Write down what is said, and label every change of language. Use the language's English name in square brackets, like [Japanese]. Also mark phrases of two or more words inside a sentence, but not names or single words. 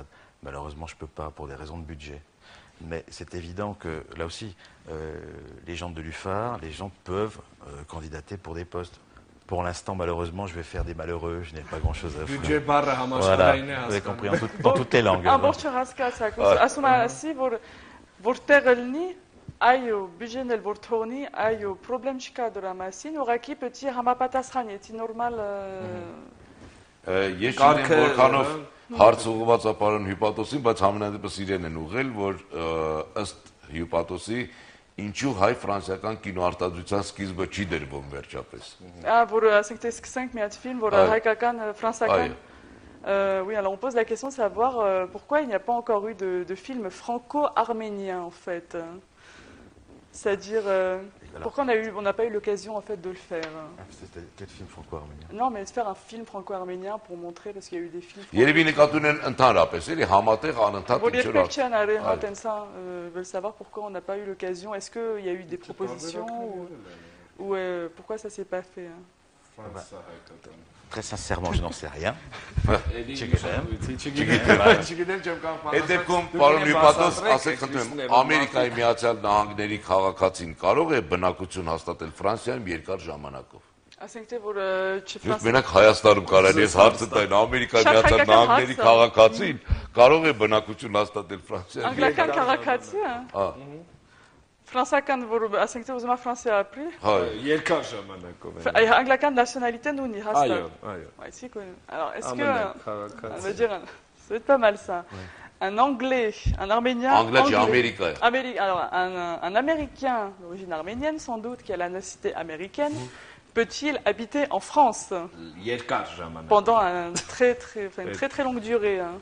[French] Malheureusement, je ne peux pas pour des raisons de budget. Mais c'est évident que, là aussi, les gens de l'UFAR, les gens peuvent candidater pour des postes. Pour l'instant, malheureusement, je vais faire des malheureux, je n'ai pas grand-chose à faire. Voilà, vous avez compris, dans toutes les langues. [Armenian] Որտեղ լինի, այո, բյուջեն էլ որ թողնի, այո, պրոբլեմ չկա դրա մասին, ուղղակի պետք է համապատասխան, եթե նորմալ Ես չգիտեմ որքանով հարց ուղղված է պարոն Հյուպատոսին, բայց համենայնդեպս իրեն են ուղղել, որ ըստ Հյուպատոսի ինչու հայ-ֆրանսիական կինոարտադրության սկիզբը չի դրվում վերջապես։ Որ ասենք թե սկսենք մի հատ ֆիլմ, որ հայկական, ֆրանսական [French] oui, alors on pose la question de savoir pourquoi il n'y a pas encore eu de film franco-arménien en fait. C'est-à-dire pourquoi on n'a pas eu l'occasion en fait de le faire. C'était quel film franco-arménien? Non, mais de faire un film franco-arménien pour montrer parce qu'il y a eu des films. [Armenian] Երևի նկատուն են ընդհանրապես, էլի համատեղ անընդհատ [French] ils veulent savoir pourquoi on n'a pas eu l'occasion. Est-ce qu'il y a eu des propositions ou pourquoi ça s'est pas fait? Très sincèrement, je n'en sais rien. [Armenian] Այդ դեպքում պարոն Հյուպատոս, ասեք խնդրում եմ, Ամերիկայի Միացյալ Նահանգների քաղաքացին կարող է բնակություն հաստատել Ֆրանսիայում երկար ժամանակով։ Ասենք թե որ Ես մենակ Հայաստանում կարան ես հարցը տային Ամերիկայի Միացյալ Նահանգների քաղաքացին կարող է բնակություն հաստատել Ֆրանսիայում։ Անգլիական քաղաքացի, հա։ Ֆրանսիական, որ ասենք թե ուզում է Ֆրանսիա ապրի։ Հա, երկար ժամանակով է։ Անգլիական nationalité ունի հաստատ։ Այո, այո։ [French] Ici quoi. Alors, est-ce que on va dire ça va être pas mal ça. Un anglais, un arménien alors un américain d'origine arménienne sans doute qui a la nationalité américaine peut-il habiter en France pendant une très longue durée hein.